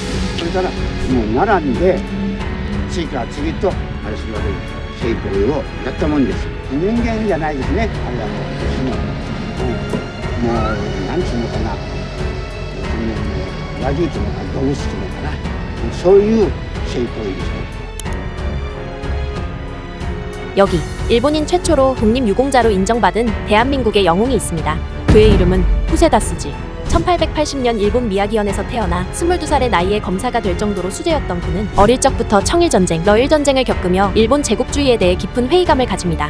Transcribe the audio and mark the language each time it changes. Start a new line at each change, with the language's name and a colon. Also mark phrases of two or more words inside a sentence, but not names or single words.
Japanese: それからもう並んで次から次とあれするわけです。性行為をやったもんです。人間じゃないですね。あれはもうもうなんつうのかな、和牛っていうのか動物っていうのかな、そういう性行為ですね。
Korean: 여기 일본인 최초로 독립유공자로 인정받은 대한민국의 영웅이 있습니다. 그의 이름은 후세다스지. 1880년 일본 미야기현에서 태어나 22살의 나이에 검사가 될 정도로 수재였던 그는 어릴 적부터 청일전쟁, 러일전쟁을 겪으며 일본 제국주의에 대해 깊은 회의감을 가집니다.